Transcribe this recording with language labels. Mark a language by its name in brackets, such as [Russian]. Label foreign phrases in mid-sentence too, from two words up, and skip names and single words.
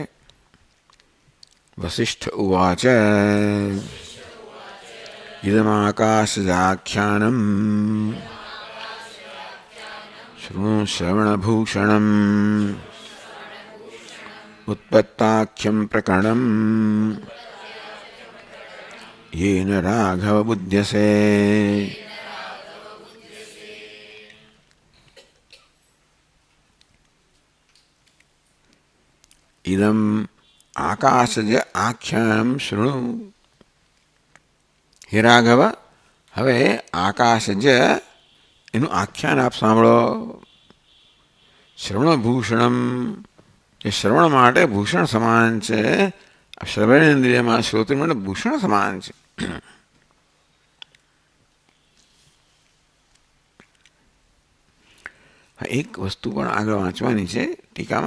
[Sanskrit] વશિષ્ઠ ઉવાચ ઇદમાકાશજાખ્યાનમ શૃણુ શ્રવણભૂષણમ ઉત્પત્તાખ્યમ પ્રકરણમ येन राघव बुध्यसे. इदम आकाशज आख्यानम शृणु. हे राघव, [Gujarati] હવે આકાશજ એનું આખ્યાન આપ સાંભળો. શ્રવણભૂષણમ એ શ્રવણ માટે ભૂષણ સમાન છે શ્રવણેન્દ્રિયમાં શ્રોત્ર માટે ભૂષણ સમાન છે. એક વસ્તુ પણ આગળ વાંચવાની છે ટીકામાં.